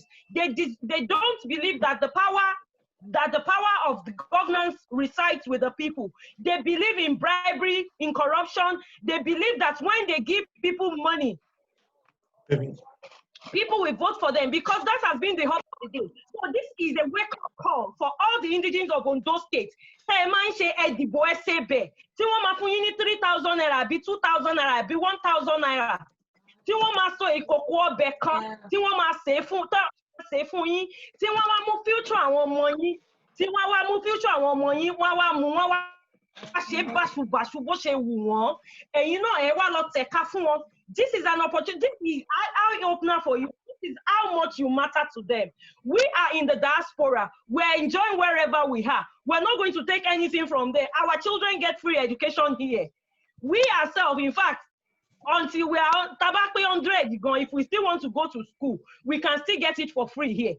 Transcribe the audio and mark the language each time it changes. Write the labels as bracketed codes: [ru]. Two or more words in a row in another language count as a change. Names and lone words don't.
[en] They don't believe that the power of the governance resides with the people. They believe in bribery, in corruption. They believe that when they give people money, people will vote for them, because that has been the hope of the day. So this is a wake-up call for all the indigents of Ondo State. Say, man, she edibo SB. [yo] Ti won ma fun yin ni 3,000 naira, be 2,000 naira, be 1,000 naira. Ti won ma so ikoko obe kan, ti won ma se fun yin, ti won wa mu future awon omo yin, ti won wa mu future awon omo yin, won wa mu won wa ṣe báṣubàṣu bó ṣe wù wọ́n. Ẹ̀yin náà ẹ wá lọ tẹ̀ka fún wọn. [en] This is an opportunity. This is eye opener for you. This is how much you matter to them. We are in the diaspora. We're enjoying wherever we are. We're not going to take anything from there. Our children get free education here. We ourselves, in fact, until we are tabakwe 100, if we still want to go to school, we can still get it for free here.